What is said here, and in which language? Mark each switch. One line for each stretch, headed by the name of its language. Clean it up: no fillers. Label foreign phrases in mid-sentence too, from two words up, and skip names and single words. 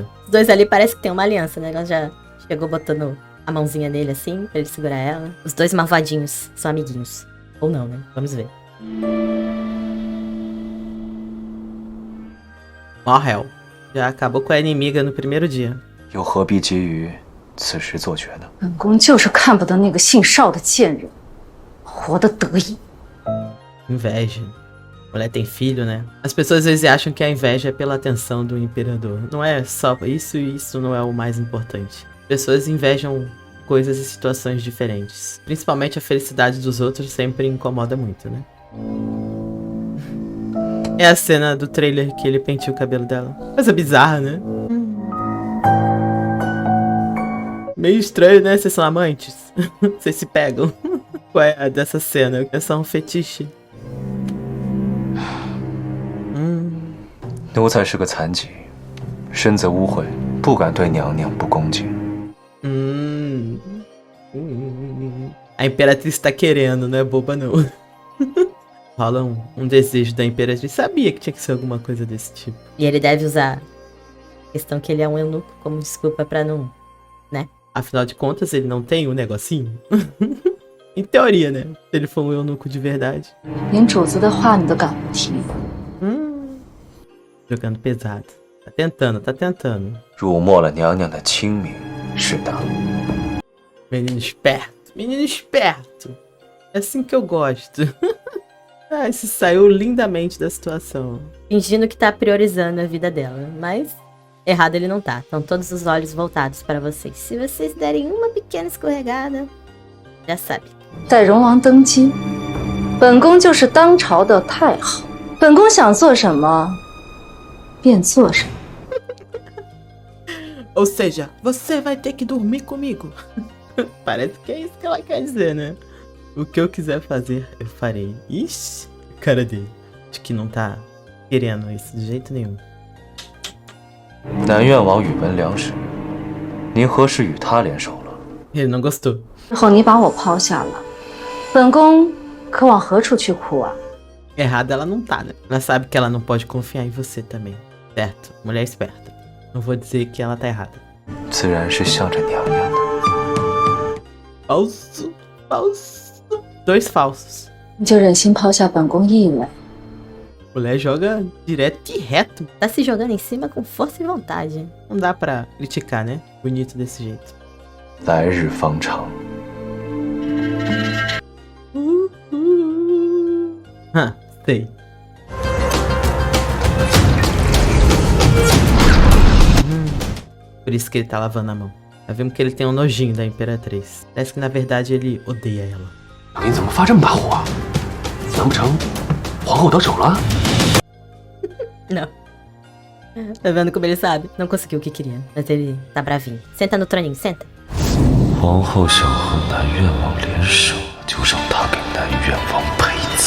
Portuguese: Os dois ali parece que tem uma aliança, né? Ela já chegou botando a mãozinha nele assim, pra ele segurar ela. Os dois malvadinhos são amiguinhos. Ou não, né? Vamos ver. Morreu. Já acabou com a inimiga no primeiro dia.
Chinese: 又何必急于此时做决呢？本宫就是看不得那个姓邵的贱人，活得得意。
Portuguese: Inveja. Mulher tem filho, né? As pessoas às vezes acham que a inveja é pela atenção do imperador. Não é só isso e isso não é o mais importante. Pessoas invejam coisas e situações diferentes. Principalmente a felicidade dos outros sempre incomoda muito, né? É a cena do trailer que ele penteia o cabelo dela. Coisa bizarra, né? Meio estranho, né? Vocês são amantes? Vocês se pegam? Qual é a dessa cena? É só um fetiche.
Chinese: 奴才是个残疾，身子污秽，不敢对娘娘不恭敬。
Portuguese: A Imperatriz tá querendo, não é boba não. Rola um desejo da Imperatriz. Sabia que tinha que ser alguma coisa desse tipo. E ele deve usar a questão que ele é um eunuco como desculpa pra não, né? Afinal de contas, ele não tem um negocinho? Em teoria, né? Se ele for um eunuco de verdade.
Chinese: 连主子的话你都敢不听？
Portuguese: Jogando pesado. Tá tentando, tá tentando.
Chinese: 辱没了娘娘的清明，是的。
Portuguese: Menino esperto, menino esperto. É assim que eu gosto. Ah, se saiu lindamente da situação. Fingindo que tá priorizando a vida dela, mas errado ele não tá. Estão todos os olhos voltados para vocês. Se vocês derem uma pequena escorregada, já sabe.
Chinese: 待荣王登基， 本宫就是当朝的太后，本宫想做什么，便做什么。
Portuguese: Ou seja, você vai ter que dormir comigo. Parece que é isso que ela quer dizer, né? O que eu quiser fazer, eu farei. Ixi, cara dele. Acho que não tá querendo isso de jeito nenhum.
Chinese: 南院王宇文良时，您何时与他联手了？
Portuguese: Ele não gostou.
Chinese: 之后你把我抛下了，本宫可往何处去哭啊？
Portuguese: Errada ela não tá, né? Ela sabe que ela não pode confiar em você também. Certo, mulher esperta. Não vou dizer que ela tá errada.
Chinese: 自然是向着娘娘的。
Portuguese: Falso, falso. Dois falsos.
Chinese: 你就忍心抛下本宫一人？
Portuguese: Mulher joga direto e reto. Tá se jogando em cima com força e vontade. Não dá pra criticar, né? Bonito desse jeito.
Chinese: 来日方长，
Portuguese: Sei. Por isso que ele tá lavando a mão. Nós vimos que ele tem um nojinho da Imperatriz. Parece que na verdade ele odeia ela.
Chinese: 你怎么发这么大火啊？难不成皇后得手了？
Portuguese: Não. Tá vendo como ele sabe? Não conseguiu o que queria, mas ele tá bravinho. Senta no troninho, senta.
Chinese: 皇后想和南院王联手，就让他给南院王陪葬。